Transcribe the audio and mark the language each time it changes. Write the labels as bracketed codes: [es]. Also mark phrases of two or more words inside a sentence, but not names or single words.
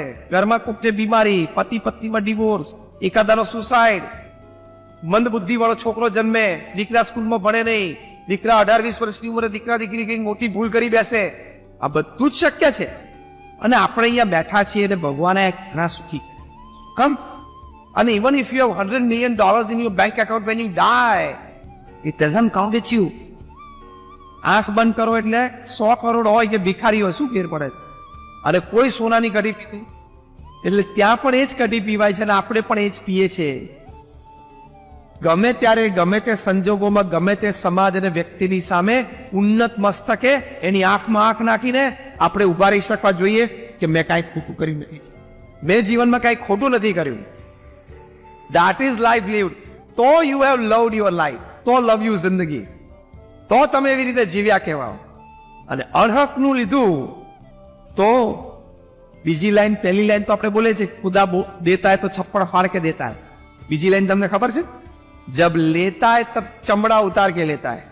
[gu] ઘરમાં કોઈને બીમારી, પતિ પત્નીમાં ડિવોર્સ, એકાદાનો સુસાઇડ, મંદ બુદ્ધિ વાળો છોકરો જન્મે, દીકરા સ્કૂલમાં ભણે નહીં, દીકરા 18-20 વર્ષની ઉંમરે દીકરા દીકરી કઈ મોટી ભૂલ કરી બેસે. આ બધું જ શક્ય છે. અને આપણે અહીંયા બેઠા છીએ એટલે ભગવાને ઘણા સુખી કમ. [en] અને even if you have $100 million in your bank account when you die, it doesn't count with you. [gu] આંખ બંધ કરો એટલે 100 કરોડ હોય કે ભિખારી હોય, શું ફેર પડે? અને કોઈ સોનાની કઢી પીતું એટલે ત્યાં પણ એ જ કઢી પીવાય છે, અને આપણે પણ એ જ પીએ છીએ. ગમે ત્યારે, ગમે તે સંજોગોમાં, ગમે તે સમાજ અને વ્યક્તિની સામે ઉન્નત મસ્તકે એની આંખમાં આંખ નાખીને આપણે ઉભા રહી શકવા જોઈએ કે મેં કાંઈ ખોટું કર્યું નથી, મેં જીવનમાં કાંઈ ખોટું નથી કર્યું. [en] That is life lived. [gu] તો [en] you have loved your life, [gu] તો [en] love you [gu] જિંદગી, તો તમે એવી રીતે જીવ્યા કહેવાઓ. અને અણહકનું લીધું તો બીજી લાઈન, પહેલી લાઈન તો આપણે બોલે છે [hi] खुदा देता है तो छप्पर फाड़ के देता है. [gu] બીજી લાઈન તમને ખબર છે? [hi] जब लेता है तब चमड़ा उतार के लेता है.